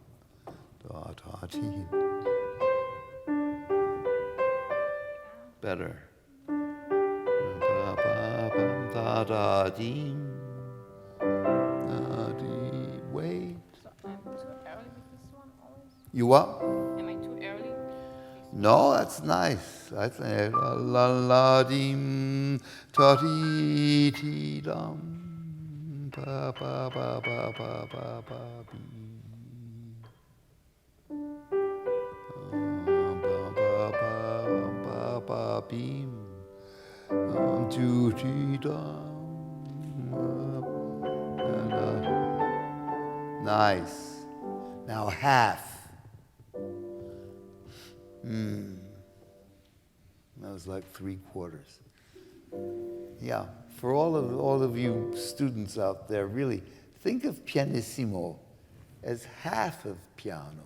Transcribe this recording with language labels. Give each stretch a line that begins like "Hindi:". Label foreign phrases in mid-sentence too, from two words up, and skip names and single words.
English: Better. Wait. So I'm too early with this one always? You what? Am I too early? No, that's nice. I think la la dim ta ti ti dum pa pa pa pa pa pa pa bi. Pa pa pa bim. Tu ti dum. Nice. Now half. That was like 3/4. Yeah, for all of you students out there, really think of pianissimo as half of piano.